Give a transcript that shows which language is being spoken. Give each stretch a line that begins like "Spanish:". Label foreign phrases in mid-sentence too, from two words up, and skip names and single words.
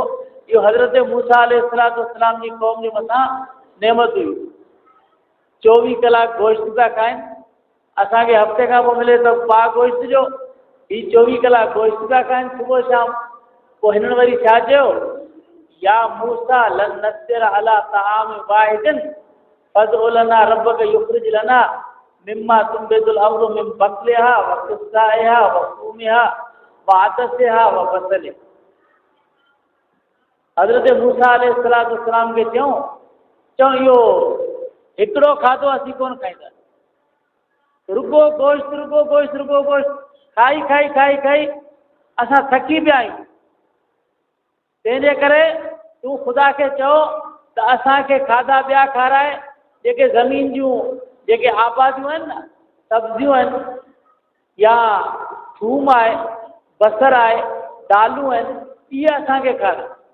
Sindhi: इहो हज़रत मूसा
Arabic: عليه الصلاة والسلام
Sindhi: जी क़ौम जे मथां नेमत हुई। 24 कलाक गोश्त था खाइनि, असांखे हफ़्ते खां पोइ मिले थो पाव गोश्त जो, ही 24 कलाक गोश्त था खाइनि सुबुह शाम। पोइ हिननि वरी छा चयो,
Arabic: يا موسى لن نصبر على طعام واحد فادع لنا ربك يخرج لنا مما تنبت الأرض من بقلها وقثائها وفومها وعدسها وبصلها.
Sindhi: हज़रत मूसा
Arabic: عليه الصلاة والسلام
Sindhi: खे चऊं इहो हिकिड़ो खाधो असीं कोन खाईंदा, रुगो गोश्त खाई खाई खाई खाई असां थकी पिया आहियूं। तंहिंजे करे तूं ख़ुदा खे चओ त असांखे खाधा ॿिया खाराए, जेके ज़मीन जूं जेके आबादियूं आहिनि न, सब्जियूं आहिनि, या थूम आहे, बसर आहे, दालूं आहिनि, इहे असांखे खाराए।